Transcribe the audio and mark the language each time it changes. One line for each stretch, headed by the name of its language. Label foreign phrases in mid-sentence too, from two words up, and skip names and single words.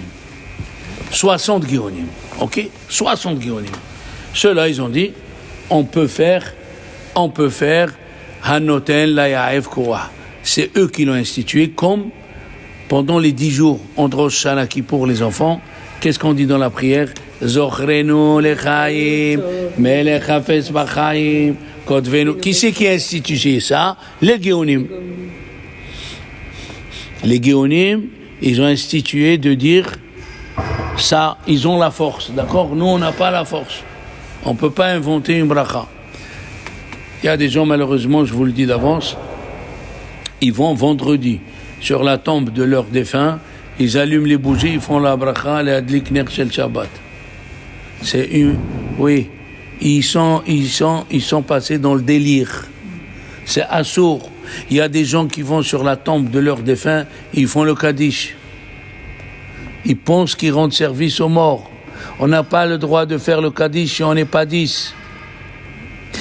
French: 60 Géonim. Ok? 60 Géonim. Ceux-là, ils ont dit, on peut faire
Hebrew: הנותן ליעף כח.
French: C'est eux qui l'ont institué, comme pendant les 10 jours entre Rosh Hashanah pour les enfants. Qu'est-ce qu'on dit dans la prière?
Hebrew: זכרנו לחיים מלך חפץ בחיים כתבנו.
French: Qui c'est qui a institué ça? Les Géonim. Les Géonim, ils ont institué de dire ça, ils ont la force, d'accord? Nous, on n'a pas la force. On ne peut pas inventer une bracha. Il y a des gens, malheureusement, je vous le dis d'avance, ils vont vendredi sur la tombe de leur défunt, ils allument les bougies, ils font la bracha, les
Hebrew: להדליק נר של שבת.
French: C'est une... Oui, ils sont passés dans le délire. C'est assourd. Il y a des gens qui vont sur la tombe de leur défunt, ils font le Kaddish. Ils pensent qu'ils rendent service aux morts. On n'a pas le droit de faire le Kaddish si on n'est pas 10.